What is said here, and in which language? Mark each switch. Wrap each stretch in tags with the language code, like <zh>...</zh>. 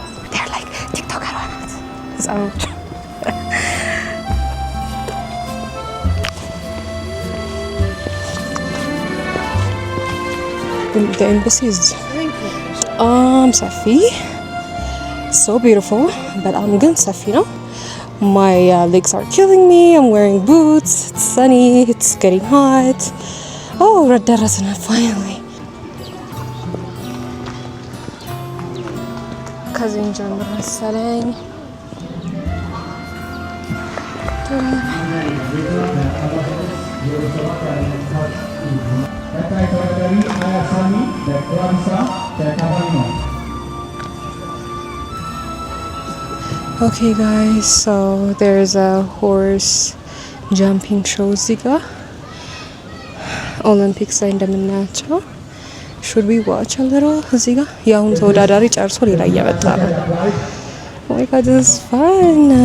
<en>they're like TikTok</en> <am>አሏት ህፃኖች።</am> <en>The embassy is ሰፊ so beautiful</en> <am>በጣም ግን ሰፊ ነው።</am> <en>my legs are killing me. I'm wearing boots. It's sunny. It's getting hot.</en> <am>oh ደረስን finally። ከዚህ ጀምሮ መሰለኝ</am> <en>Okay guys, so there's a horse jumping show</en> <am>እዚህ ጋር ኦሎምፒክስ ላይ እንደምናያቸው።</am> <en>should we watch a little?</en> <am>እዚህ ጋር ያሁን ተወዳዳሪ ጨርሶ ሌላ እየመጣ ነው።</am> <en>oh my god, this is fun.</en>